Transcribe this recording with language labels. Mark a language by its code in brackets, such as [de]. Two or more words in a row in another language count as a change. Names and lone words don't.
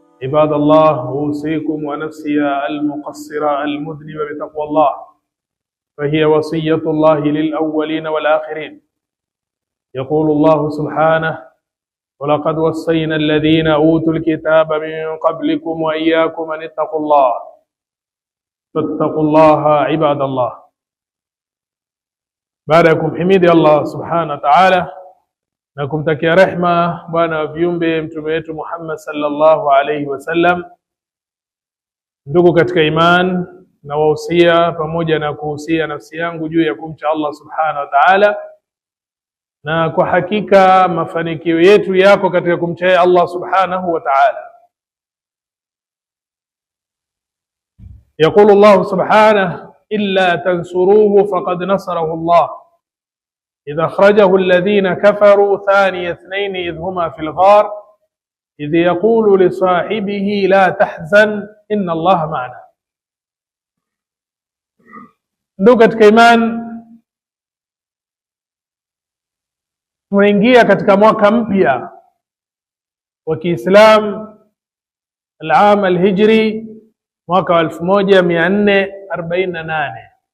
[ar] عباد الله، أوصيكم ونفسي المقصرة المذنبة بتقوى الله، فهي وصية الله للأولين والآخرين. يقول الله سبحانه: ولقد وصينا الذين أوتوا الكتاب من قبلكم وإياكم أن اتقوا الله، فاتقوا الله عباد الله. [sw] Baadakum himidi Allah [ar] سبحانه وتعالى [sw] na kumtakia rehma bwana wa viumbe mtume wetu Muhammad [ar] صلى الله عليه وسلم. [sw] Ndugu katika iman, na wahusia pamoja na kuhusia nafsi yangu juu ya kumcha Allah [ar] سبحانه وتعالى, [sw] na kwa hakika mafanikio yetu yako katika kumcha Allah [ar] سبحانه وتعالى. يقول الله سبحانه: إلا تنصروه فقد نصره الله إذا أخرجه الذين كفروا ثاني اثنين إذ هما في الغار إذ يقول لصاحبه لا تحزن إن الله معنا. [sw] Ndugu katika iman, tunaingia katika mwaka mpya wa Kiislam, [ar] العام الهجري, [sw] mwaka wa 1448.